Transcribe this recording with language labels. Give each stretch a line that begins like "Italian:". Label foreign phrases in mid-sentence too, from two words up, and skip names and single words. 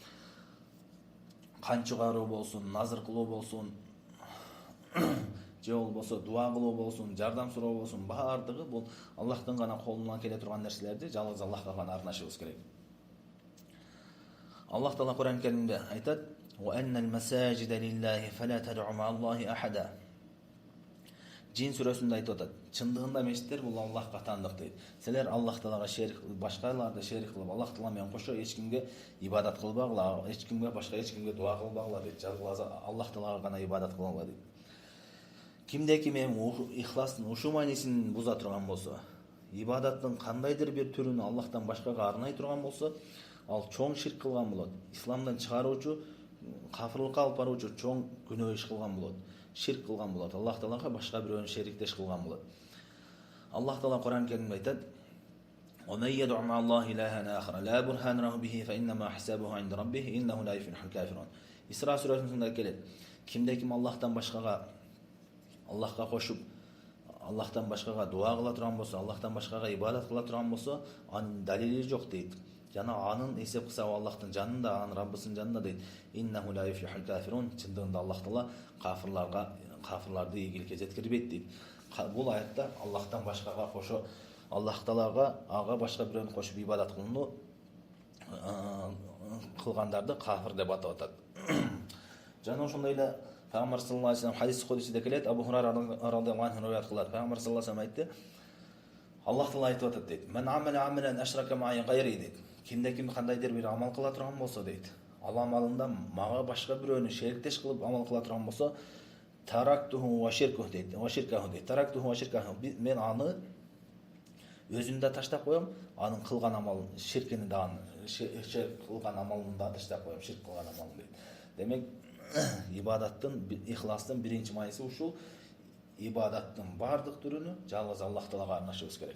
Kyrgyz: Кан чыгаруу болсун, назыр кылуу болсун, же болбосо дуа кылуу болсун, жардам суроо болсун, бардыгы бул Аллахтын гана колунан келе турган нерселерди жалгыз Аллахка гана арнашыбыз керек. Аллах Таала Куран Каримде айтат:
Arabic: "وأن المساجد لله فلا تدعوا مع الله أحدا."
Kyrgyz: Джин сүрөсүндө айтып атат: чындыгында мешиттер бул Аллахка таандык дейт. Силер Аллах Таалага шерик, башкаларды шерик кылып, Аллах Таала менен кошо эч кимге ибадат кылбагыла, эч кимге башка эч кимге дуа кылбагыла дейт. Жалгыз Аллах Таалага гана ибадат кылгыла дейт. Кимде ким эми ихластын ушу маанисин буза турган болсо, ибадаттын кандайдыр бир түрүн Аллахтан башкага арнай турган болсо, ал чоң ширк кылган болот. Исламдан чыгаруучу, кафырлыкка алып баруучу чоң күнөө иш кылган болот. Ширк кылган болот. Аллах Таалага башка бирөөнү шериктеш кылган болот. Аллах Таала Кур'ан Керимде айтат:
Arabic: ومن يدع مع الله إلها آخر لا برهان له به فإنما حسابه عند ربه إنه لا يفلح الكافرون.
Kyrgyz: Исра сүрөсүндө келет. Кимде ким Аллахтан башкага, Аллахка кошуп, Аллахтан башкага дуа кыла турган болсо, Аллахтан башкага ибадат кыла турган болсо, анын далили жок дейт. Жана анын эсеп кысабы Аллахтын жанында, анын Раббысынын жанында дейт.
Arabic: إنه لا يفلح الكافرون.
Kyrgyz: Чындыгында Аллах Таала кафирларды ийгиликке жеткирбейт дейт. Бул аятта Аллахтан башкага кошо, Аллах Таалага ага башка бирөөнү кошуп ибадат кылгандарды кафир деп атап атат. Жана ошондой эле Пайгамбар
Arabic: صلى الله عليه وسلم
Kyrgyz: хадис кудусиде келет, Абу Хурайра
Arabic: رضي الله عنه
Kyrgyz: риwayat кылат. Пайгамбар
Arabic: صلى الله عليه وسلم
Kyrgyz: айтты: Аллах Таала айтып атат дейт:
Arabic: "من عمل عملا أشرك معي غيري"
Kyrgyz: дейт. Кимде ким кандайдыр бир амал кыла турган болсо дейт, ал амалында мага башка бирөөнү шериктеш кылып амал кыла турган болсо,
Arabic: تركته وشركه дейт. وشركه дейт. تركته وشركه.
Kyrgyz: Мен аны өзүн да таштап коем, анын кылган амалын, ширкини да, ширк кылган амалын да таштап коем, ширк кылган амалын дейт. Демек, ибадаттын, ихластын биринчи мааниси ушул: ибадаттын бардык түрүнү жалгыз Аллах Таалага арнашыбыз керек.